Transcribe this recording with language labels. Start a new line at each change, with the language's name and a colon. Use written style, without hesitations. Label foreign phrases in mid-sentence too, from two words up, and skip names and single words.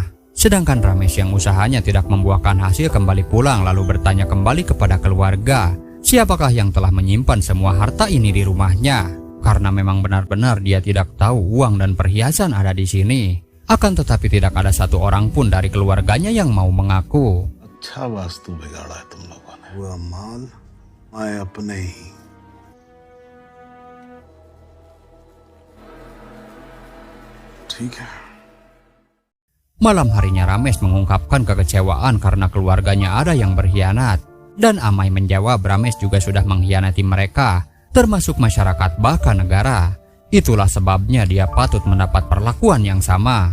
Indonesian: Sedangkan Ramesh yang usahanya tidak membuahkan hasil kembali pulang lalu bertanya kembali kepada keluarga. Siapakah yang telah menyimpan semua harta ini di rumahnya? Karena memang benar-benar dia tidak tahu uang dan perhiasan ada di sini. Akan tetapi tidak ada satu orang pun dari keluarganya yang mau mengaku.
Hindi: अच्छा वास्तु बिगाड़ा है तुम लोगों ने। वो माल मैं अपने ही। ठीक है।
Indonesian: Malam harinya Ramesh mengungkapkan kekecewaan karena keluarganya ada yang berkhianat. Dan Amai menjawab Ramesh juga sudah mengkhianati mereka, termasuk masyarakat bahkan negara. Itulah sebabnya dia patut mendapat perlakuan yang sama.